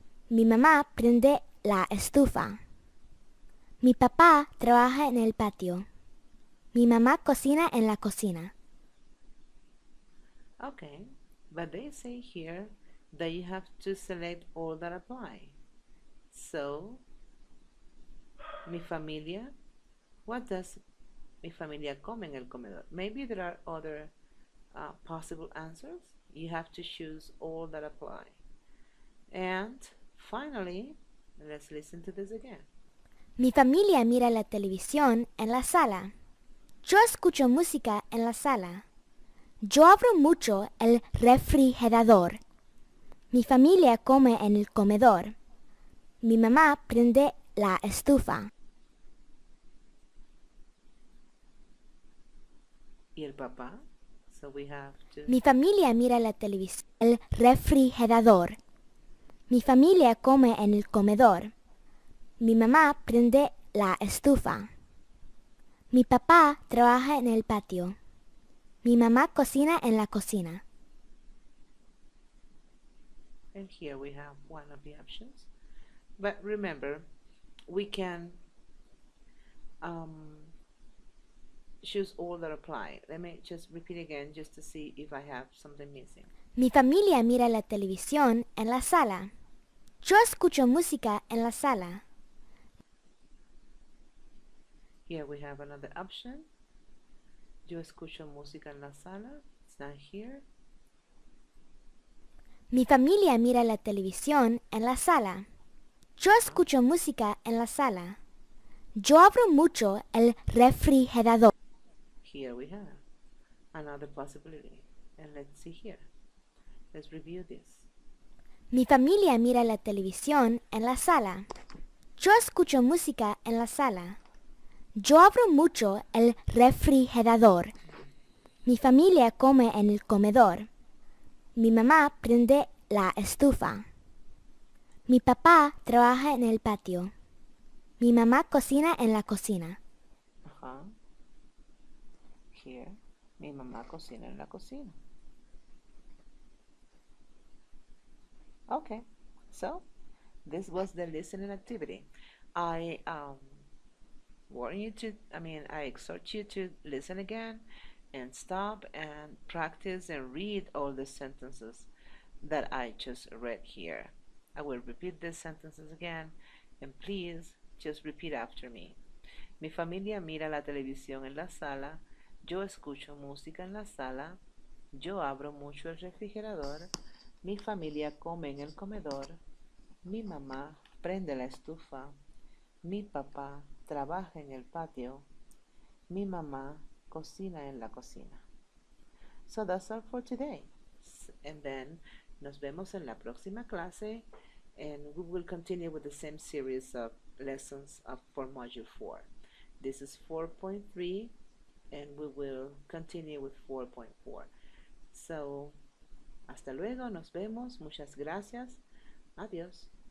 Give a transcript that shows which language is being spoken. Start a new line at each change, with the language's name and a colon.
Spanish: Mi mamá prende la estufa. Mi papá trabaja en el patio. Mi mamá cocina en la cocina.
English: Okay, but they say here that you have to select all that apply. So,
Spanish: mi familia,
English: what does
Spanish: mi familia come en el comedor?
English: Maybe there are other possible answers. You have to choose all that apply. And finally, let's listen to this again.
Spanish: Mi familia mira la televisión en la sala. Yo escucho música en la sala. Yo abro mucho el refrigerador. Mi familia come en el comedor. Mi mamá prende la estufa. ¿Y el papá?
English: So we have to...
Spanish: Mi familia mira la televisión en el refrigerador. Mi familia come en el comedor. Mi mamá prende la estufa. Mi papá trabaja en el patio. Mi mamá cocina en la cocina.
English: And here we have one of the options. But remember, we can choose all that apply. Let me just repeat again just to see if I have something missing.
Spanish: Mi familia mira la televisión en la sala. Yo escucho música en la sala.
English: Here we have another option.
Spanish: Yo escucho música en la sala.
English: It's not here.
Spanish: Mi familia mira la televisión en la sala. Yo escucho música en la sala. Yo abro mucho el refrigerador.
English: Here we have another possibility. And let's see here. Let's review this.
Spanish: Mi familia mira la televisión en la sala. Yo escucho música en la sala. Yo abro mucho el refrigerador. Mi familia come en el comedor. Mi mamá prende la estufa. Mi papá trabaja en el patio. Mi mamá cocina en la cocina. Uh-huh.
English: Here,
Spanish: mi mamá cocina en la cocina.
English: Okay, so this was the listening activity. I warn you to, I exhort you to listen again and stop and practice and read all the sentences that I just read here. I will repeat these sentences again, and please just repeat after me.
Spanish: Mi familia mira la televisión en la sala, yo escucho música en la sala, yo abro mucho el refrigerador, mi familia come en el comedor, mi mamá prende la estufa, mi papá trabaja en el patio, mi mamá cocina en la cocina.
English: So that's all for today. And then
Spanish: nos vemos en la próxima clase,
English: and we will continue with the same series of lessons for Module 4. This is 4.3, and we will continue with 4.4. So,
Spanish: hasta luego, nos vemos, muchas gracias, adiós.